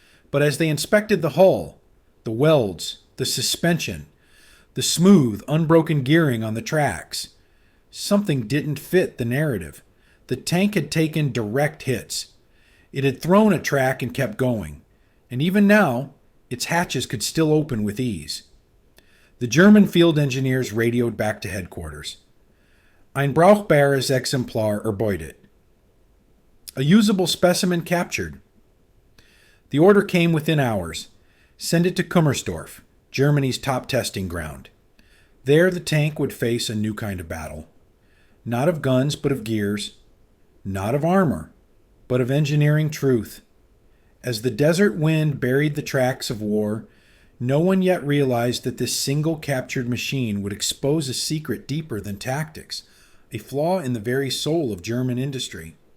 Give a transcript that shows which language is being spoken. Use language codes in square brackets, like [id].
[en] But as they inspected the hull, the welds, the suspension, the smooth, unbroken gearing on the tracks, something didn't fit the narrative. The tank had taken direct hits. It had thrown a track and kept going, and even now, its hatches could still open with ease. The German field engineers radioed back to headquarters. [de] Ein brauchbares Exemplar erbeutet. [en] A usable specimen captured. The order came within hours. Send it to Kummersdorf, Germany's top testing ground. There the tank would face a new kind of battle. Not of guns, but of gears. Not of armor, but of engineering truth. As the desert wind buried the tracks of war, no one yet realized that this single captured machine would expose a secret deeper than tactics, a flaw in the very soul of German industry.